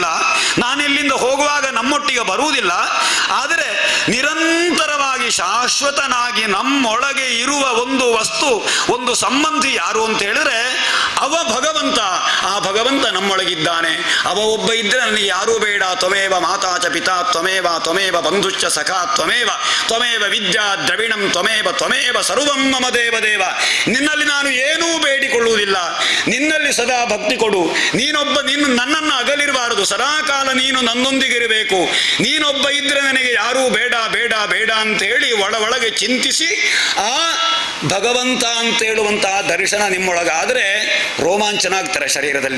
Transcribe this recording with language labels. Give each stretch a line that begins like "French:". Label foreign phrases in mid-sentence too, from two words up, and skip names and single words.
Kannada: ನಾನಿಲ್ಲಿಂದ ಹೋಗುವಾಗ ನಮ್ಮೊಟ್ಟಿಗೆ ಬರುವುದಿಲ್ಲ. ಆದರೆ ನಿರಂತರವಾಗಿ ಶಾಶ್ವತನಾಗಿ ನಮ್ಮೊಳಗೆ ಇರುವ ಒಂದು ವಸ್ತು, ಒಂದು ಸಂಬಂಧಿ ಯಾರು ಅಂತ ಹೇಳಿದ್ರೆ ಅವ ಭಗವಂತ. ಆ ಭಗವಂತ ನಮ್ಮೊಳಗಿದ್ದಾನೆ. ಅವ ಒಬ್ಬ ಇದ್ದರೆ ನನಗೆ ಯಾರೂ ಬೇಡ.
Sanskrit: ತ್ವಮೇವ ಮಾತಾ ಚ ಪಿತಾ ತ್ವಮೇವ ಬಂಧುಶ್ಚ ಸಖಾ ತ್ವಮೇವ ವಿದ್ಯಾ ದ್ರವಿಣಂ ತ್ವಮೇವ ಸರ್ವಂ ಮಮ ದೇವ.
Kannada: ನಿನ್ನಲ್ಲಿ ನಾನು ಏನೂ ಬೇಡಿಕೊಳ್ಳುವುದಿಲ್ಲ, ನಿನ್ನಲ್ಲಿ ಸದಾ ಭಕ್ತಿ ಕೊಡು. ನೀನು ನನ್ನನ್ನು ಅಗಲಿರಬಾರದು, ಸದಾಕಾಲ ನೀನು ನನ್ನೊಂದಿಗಿರಬೇಕು. ನೀನೊಬ್ಬ ಇದ್ರೆ ನನಗೆ ಯಾರೂ ಬೇಡ ಬೇಡ ಬೇಡ ಅಂತ ಹೇಳಿ ಒಳಗೆ ಚಿಂತಿಸಿ ಆ ಭಗವಂತ ಅಂತ ಹೇಳುವಂತಹ ದರ್ಶನ ನಿಮ್ಮೊಳಗಾದರೆ ರೋಮಾಂಚನ ಆಗ್ತಾರೆ ಶರೀರದಲ್ಲಿ.